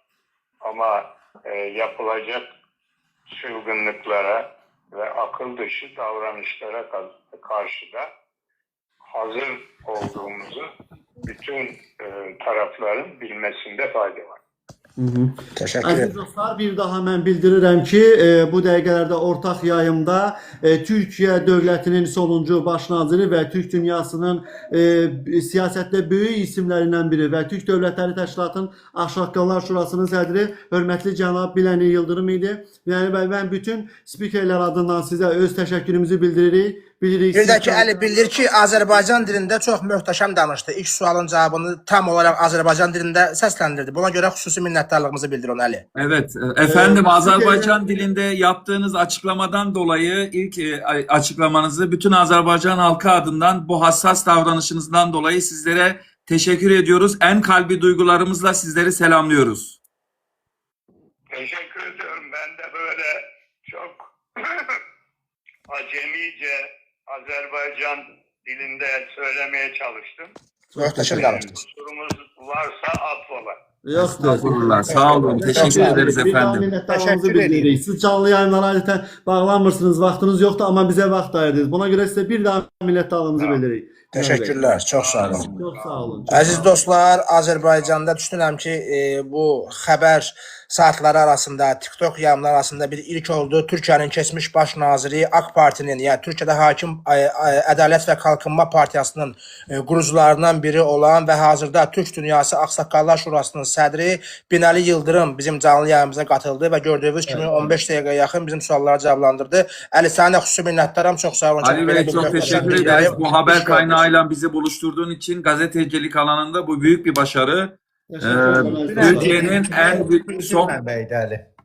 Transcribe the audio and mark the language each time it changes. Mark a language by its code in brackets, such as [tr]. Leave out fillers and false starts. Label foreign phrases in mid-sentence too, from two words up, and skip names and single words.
[tr] Ama yapılacak çılgınlıklara ve akıl dışı davranışlara karşı da hazır olduğumuzu bütün tarafların bilmesinde fayda var. Teşekkür [az] Əziz [tr] ederim. [az] dostlar, bir daha mən bildirirəm ki, bu dəqiqələrdə ortaq yayımda Türkiyə dövlətinin sonuncu baş naziri və Türk dünyasının siyasətdə böyük isimlərindən biri və Türk Dövlətləri Təşkilatının Ağsaqqallar Şurasının sədri hörmətli cənab Biləni Yıldırım idi. Yəni mən bütün spikerlər adından sizə öz təşəkkürümüzü bildiririk. Bir də ki, Əli bildir ki, Azərbaycan dilində çox möhtəşəm danışdı. İlk sualın cavabını tam olaraq Azərbaycan dilində səsləndirdi. Buna görə xüsusi minnətdarlığımızı bildirin Əli. [tr] Evet, efendim Azerbaycan dilinde yaptığınız açıklamadan dolayı ilk açıklamanızı bütün Azerbaycan halkı adından bu hassas davranışınızdan dolayı sizlere teşekkür ediyoruz. En kalbi duygularımızla sizleri selamlıyoruz. Teşekkür ediyorum. Ben de böyle çok acemice Azerbaycan dilinde söylemeye çalıştım. [az] Möhtəşəm danışdınız. [tr] Kusurumuz varsa affola. [az] Yoxdur. [tr] Estağfurullah, sağ olun, teşekkür ederiz [az] Bir daha [tr] efendim. [az] minnətdarlığımızı Təşəkkür bildiririk. edirik. Siz canlı yayınlara adətən bağlanmırsınız, vaxtınız yoxdur, amma bizə vaxt ayırdınız. Buna görə sizə bir daha minnətdarlığımızı bildiririk. Təşəkkürlər, çox sağ olun. Çox sağ olun. Əziz dostlar, Azərbaycanda düşünürəm ki, bu xəbər saatları arasında, TikTok yayımları arasında bir ilk oldu. Türkiyənin keçmiş baş naziri AK Partinin, yəni Türkiyədə hakim Ədalət və Kalkınma Partiyasının qurucularından biri olan və hazırda Türk Dünyası Ağsaqqallar Şurasının sədri Binəli Yıldırım bizim canlı yayımıza qatıldı və gördüyünüz kimi 15 dəqiqəyə yaxın bizim sualları cavablandırdı. Əli, sənə də xüsusi minnətdaram, çox sağ olun. [tr] Ali Bey çok teşekkür ederiz. Bu haber kaynağıyla bizi buluşturduğun için gazetecilik alanında bu büyük bir başarı. Türkiye'nin en son [az] Mənbəydir, Əli.